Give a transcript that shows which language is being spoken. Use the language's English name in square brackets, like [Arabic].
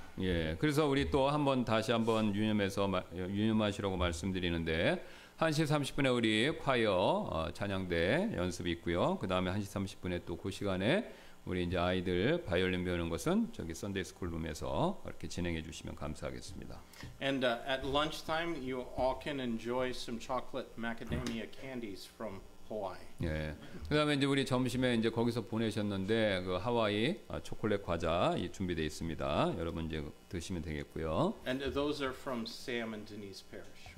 [Korean] 예, 그래서 우리 또 다시 한번 유념하시라고 말씀드리는데 1시 30분에 우리 콰이어 찬양대 연습이 있고요. 그 다음에 1시 30분에 또 그 시간에 우리 이제 아이들 바이올린 배우는 것은 저기 선데이 스쿨 룸에서 이렇게 진행해 주시면 감사하겠습니다. [English] And at lunchtime, you all can enjoy some chocolate macadamia candies from Hawaii. [Korean] 예. 그다음에 이제 우리 점심에 이제 거기서 보내셨는데 그 하와이 초콜릿 과자 준비되어 있습니다. 여러분 이제 드시면 되겠고요. [English] And those are from Sam and Denise Parrish.